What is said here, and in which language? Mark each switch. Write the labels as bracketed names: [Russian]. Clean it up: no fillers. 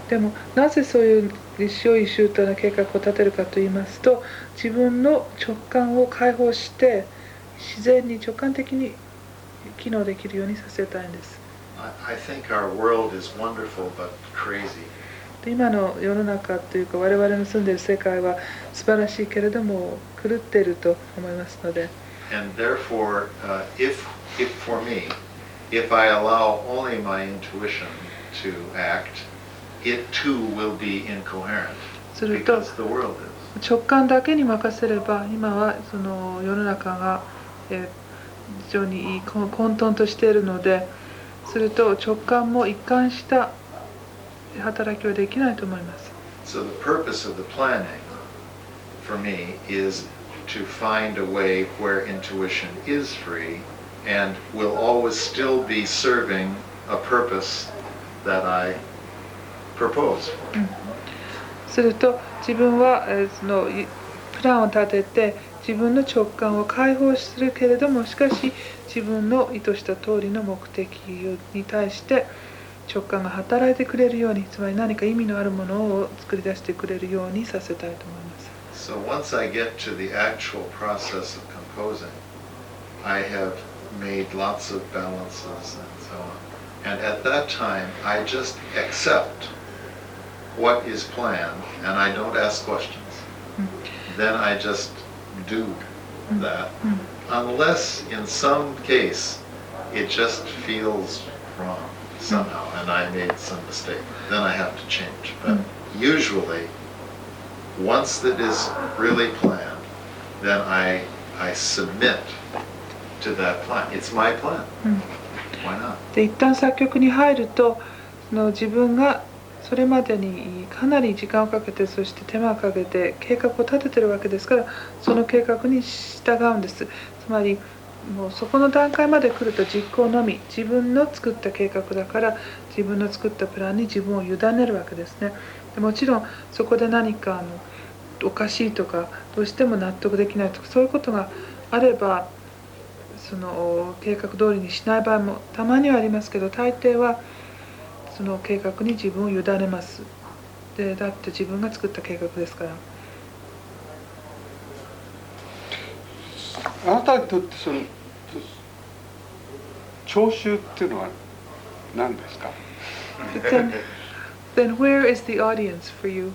[Japanese] でもなぜそういう一生一周到な計画を立てるかと言いますと、自分の直感を解放して自然に直感的に機能できるようにさせたいんです。 [English] I think our world is wonderful but crazy. [Japanese] 今の世の中というか我々の住んでいる世界は素晴らしいけれども狂っていると思いますので。 [English] And therefore, if for me, if I allow only my intuition to act, it too will be incoherent because the world is. [Japanese] 直感だけに任せれば今はその世の中が非常に混沌としているので、すると直感も一貫した働きはできないと思います。 [English] So the purpose of the planning for me is to find a way where intuition is free and will always still be serving a purpose that I propose for. [Japanese] すると自分はそのプランを立てて自分の直感を解放するけれども、しかし自分の意図した通りの目的に対して直感が働いてくれるように、つまり何か意味のあるものを作り出してくれるようにさせたいと思います。 [English] So once I get to the actual process of composing, I have made lots of balances and so on. And at that time, I just accept what is planned and I don't ask questions. Then I just do that. Unless in some case it just feels wrong somehow and I made some mistake. Then I have to change. But usually, once that is really planned, then I submit to that plan. It's my plan. Why not? [Japanese] で一旦作曲に入ると、その自分がそれまでにかなり時間をかけて、そして手間をかけて計画を立ててるわけですから、その計画に従うんです。つまりもうそこの段階まで来ると実行のみ、自分の作った計画だから自分の作ったプランに自分を委ねるわけですね。でもちろんそこで何かおかしいとかどうしても納得できないとかそういうことがあれば、その計画通りにしない場合もたまにはありますけど、大抵はその計画に自分を委ねます。でだって自分が作った計画ですから。あなたにとってその聴衆っていうのは何ですか？ [English] Then where is the audience for you?